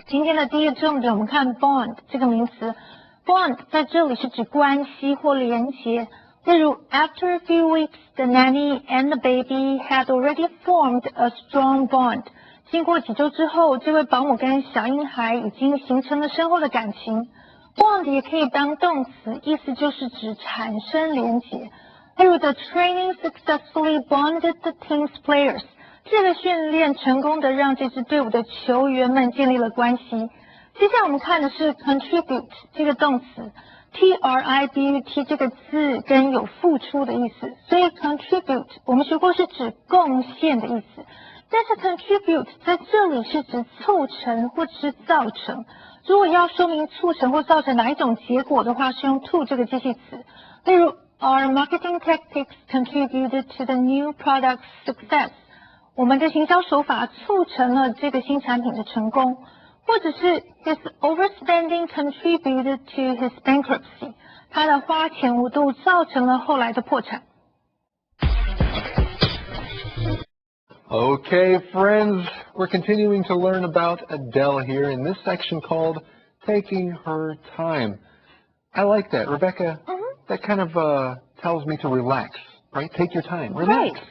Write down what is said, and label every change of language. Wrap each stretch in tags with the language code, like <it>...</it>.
<zh>今天的第一个重点，我们看 bond 这个名词。bond 在这里是指关系或连结。</zh> <en>例如 after a few weeks, the nanny and the baby had already formed a strong bond.</en> <zh>经过几周之后，这位保姆跟小婴孩已经形成了深厚的感情。 bond 也可以当动词，意思就是指产生连结。</zh> <en>例如 the training successfully bonded the team's players.</en> <zh>这个训练成功的让这支队伍的球员们建立了关系。接下来我们看的是 contribute 这个动词 ，tribute 这个字跟有付出的意思，所以 contribute 我们学过是指贡献的意思，但是 contribute 在这里是指凑成或者是造成。如果要说明促成或造成哪一种结果的话，是用 to 这个介系词。</zh> <en>例如 Our marketing tactics contributed to the new product's success.</en> <zh>我们的行销手法促成了这个新产品的成功，或者是</zh> <en>his overspending contributed to his bankruptcy.</en> <zh>他的花钱无度造成了后来的破产。</zh> <en>Okay, friends, we're continuing to learn about Adele here in this section called Taking Her Time. I like that. Rebecca, that kind of tells me to relax. Right? Take your time. Relax.</en>